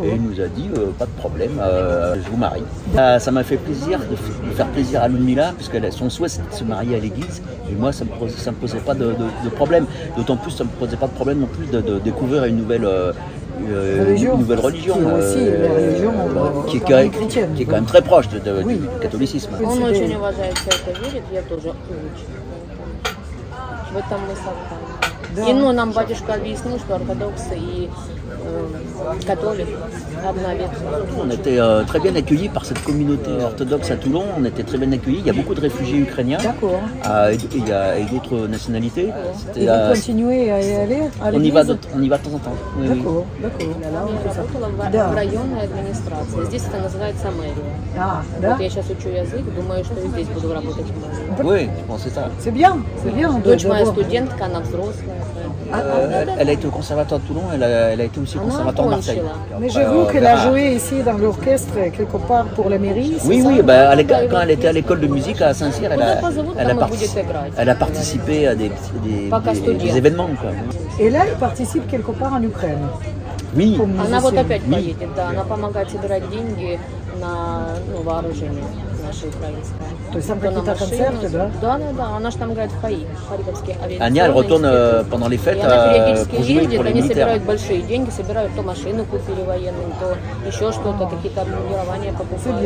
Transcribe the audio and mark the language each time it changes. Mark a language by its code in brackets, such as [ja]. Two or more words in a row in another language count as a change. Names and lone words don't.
[fr] Et il nous a dit pas de problème, je vous marie. Ça m'a fait plaisir de faire plaisir à Ludmila, puisque son souhait c'était de se marier à l'église. Et moi, ça me posait pas de problème. D'autant plus, ça me posait pas de problème non plus de découvrir une nouvelle religion, aussi la religion qui est quand même très proche du catholicisme. [ru] Он очень уважает все это, верит, я тоже очень. В этом мы совпали. И нам батюшка объяснил, что ортодоксы и catholique, одна ветвь. [fr] On était très bien accueillis par cette communauté orthodoxe à Toulon. On était très bien accueillis. Il y a beaucoup de réfugiés ukrainiens. D'accord. Et d'autres nationalités. Et vous continuez à y aller à on y va de temps en temps. Oui, d'accord, d'accord. [ru] Я работала в районной администрации. Здесь это называется мэрия. Да? Вот я сейчас учу язык, думаю, что и здесь буду работать в мэрии. [fr] Oui, je pense que c'est ça. C'est bien, c'est bien. [ru] Дочь моя студентка, она взрослая. [fr] Elle a été au conservatoire de Toulon, elle a été aussi au conservatoire de Marseille. Mais j'ai vu qu'elle a joué ici dans l'orchestre quelque part pour la mairie. Oui, oui, bah, quand elle était à l'école de musique à Saint-Cyr, elle a participé à des événements. Quoi. Et là, elle participe quelque part en Ukraine. Oui. [ru] Она вот опять поедет, да, она помогает собирать деньги на вооружение наше украинское. То есть там какие-то концерты, да? Да, она же там играет в ХАИ, Харьковский авиационный. Аня, [fr] elle retourne pendant les fêtes pour jouer pour les [ru] они [fr] militaires. [ru] собирают большие деньги, собирают то машину купили военную, то еще что-то, какие-то обмундирования покупают.